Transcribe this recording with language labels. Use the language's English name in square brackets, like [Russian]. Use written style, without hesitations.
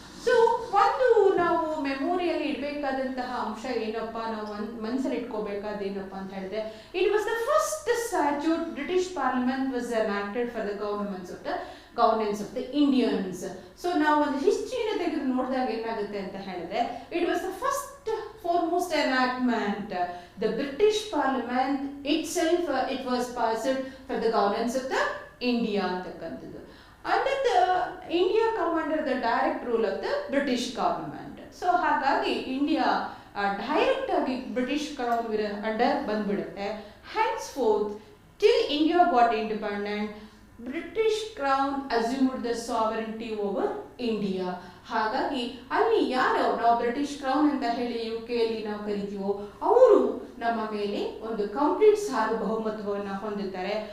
[Kannada] So ಒಂದು ನಾವು ಮೆಮೊರಿಯಲ್ಲಿ ಇಡಬೇಕಾದಂತಹ ಅಂಶ ಏನಪ್ಪ, ನಾವು ಮನಸ್ಸಲ್ಲಿ ಇಟ್ಕೋಬೇಕಾದೇನಪ್ಪ ಅಂತ ಹೇಳಿದ್ರೆ, [English] It was the first statute British parliament was enacted for the governance of the Indians. [Kannada] So ನಾವು ಒಂದು ಹಿಸ್ಟ್ರಿನ ತೆಗೆದು ನೋಡಿದಾಗ ಏನಾಗುತ್ತೆ ಅಂತ ಹೇಳಿದ್ರೆ, [English] It was the first foremost enactment. The British Parliament itself, it was passed for the governance of the India [Kannada] ಅಂತಕ್ಕಂಥದ್ದು. [English] And the India come under the direct rule of the British government. [Kannada] So ಹಾಗಾಗಿ India direct ಆಗಿ British crown under ಬಂದ್ಬಿಡುತ್ತೆ. [English] Henceforth, till India got independent, British crown assumed the sovereignty over India. [Kannada] ಹಾಗಾಗಿ ಅಲ್ಲಿ ಯಾರು ನಾವು British crown ಅಂತ ಹೇಳಿ UK ನಾವು ಕರಿತೀವೋ ಅವರು ನಮ್ಮ ಮೇಲೆ ಒಂದು ಕಂಪ್ಲೀಟ್ ಸಾರ್ವಭೌಮತ್ವವನ್ನು ಹೊಂದುತ್ತಾರೆ.